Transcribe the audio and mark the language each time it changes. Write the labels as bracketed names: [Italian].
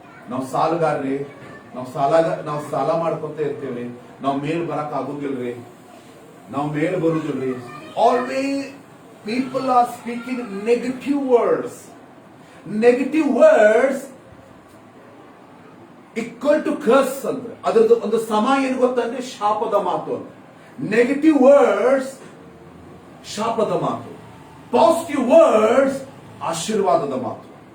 [Kannada] ನಾವು ಸಾಲಗಾರ್ರಿ, ನಾವು ಸಾಲ ಮಾಡ್ಕೊತ ಇರ್ತೇವ್ರಿ, ನಾವು ಮೇಲ್ ಬರಕ್ ಆಗುದಿಲ್ರಿ, ನಾವು ಮೇಲ್ ಬರುದಿಲ್ರಿ. [English] Always people are speaking negative words. Negative words equal to curse [Kannada] ಅಂದ್ರೆ ಅದರದ್ದು ಒಂದು ಸಮ ಏನು ಗೊತ್ತಂದ್ರೆ ಶಾಪದ ಮಾತು ಅಂತ. ನೆಗೆಟಿವ್ ವರ್ಡ್ಸ್ ಶಾಪದ ಮಾತು, ಪಾಸಿಟಿವ್ ವರ್ಡ್ಸ್ ಆಶೀರ್ವಾದದ ಮಾತು.